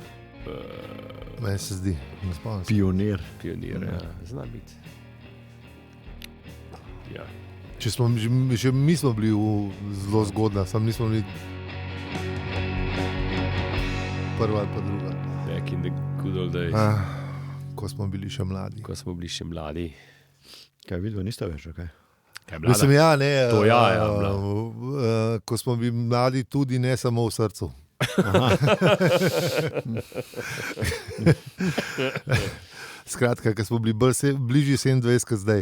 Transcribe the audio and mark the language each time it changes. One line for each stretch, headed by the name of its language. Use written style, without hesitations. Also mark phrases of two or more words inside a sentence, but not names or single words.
Slovenian: Meni se zdi. Pionir. Pionir, ja. Zna biti. Ja. Če smo, že mi smo bili zelo zgodna, sam nismo bili prva ali pa druga.
English: Back in the good old days.
Slovenian: Ko smo bili še mladi. Ko smo bili še mladi. Kaj vidva, niste več, kaj? Mislim, ja, ne. To ja, ko smo bili mladi tudi ne samo v srcu. Skratka, ko smo bili bližji 27 kot zdaj.